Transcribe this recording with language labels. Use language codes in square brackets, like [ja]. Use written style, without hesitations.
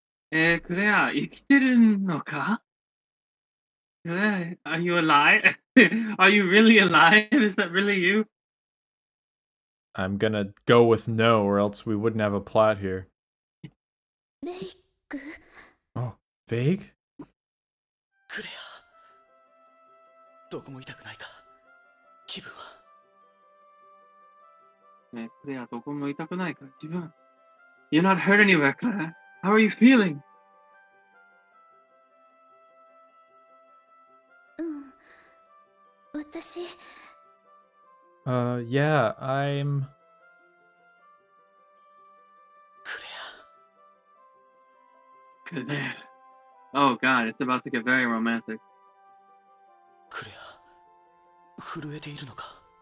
[ja] クレア、生きてるのか? [en] Are you alive? Are you really alive? Is that really you? I'm gonna go with no, or else we wouldn't have a plot here. [ja] レイク [en] Oh, vague? [ja] クレアどこも痛くないか気分はクレア、どこも痛くないか自分 [en] You're not hurt anywhere, Claire. How are you feeling? [ja] うん私 [en] Yeah, I'm... [ja] クレ [en] Claire. Oh god, it's about to get very romantic. [ja] アクレア震えているのか